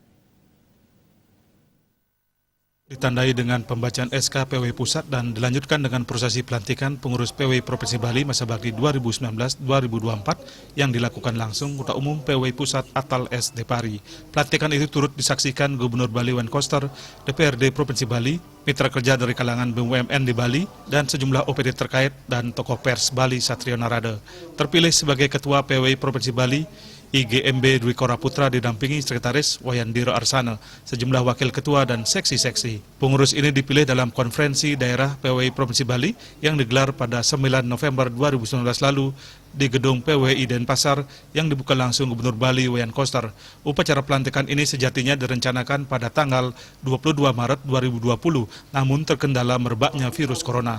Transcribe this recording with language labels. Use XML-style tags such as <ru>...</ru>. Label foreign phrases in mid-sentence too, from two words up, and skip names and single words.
<id>Ditandai dengan pembacaan SK PWI Pusat dan dilanjutkan dengan prosesi pelantikan pengurus PWI Provinsi Bali masa bakti 2019-2024 yang dilakukan langsung Ketua Umum PWI Pusat Atal S. Depari. Pelantikan itu turut disaksikan Gubernur Bali Wayan Koster, DPRD Provinsi Bali, mitra kerja dari kalangan BUMN di Bali, dan sejumlah OPD terkait dan tokoh pers Bali Satrio Narada. Terpilih sebagai Ketua PWI Provinsi Bali, IGMB Dwi Kora Putra didampingi Sekretaris Wayandiro Arsana, sejumlah wakil ketua dan seksi-seksi. Pengurus ini dipilih dalam konferensi daerah PWI Provinsi Bali yang digelar pada 9 November 2019 lalu di gedung PWI Denpasar yang dibuka langsung Gubernur Bali Wayan Koster. Upacara pelantikan ini sejatinya direncanakan pada tanggal 22 Maret 2020, namun terkendala merebaknya virus corona.</id>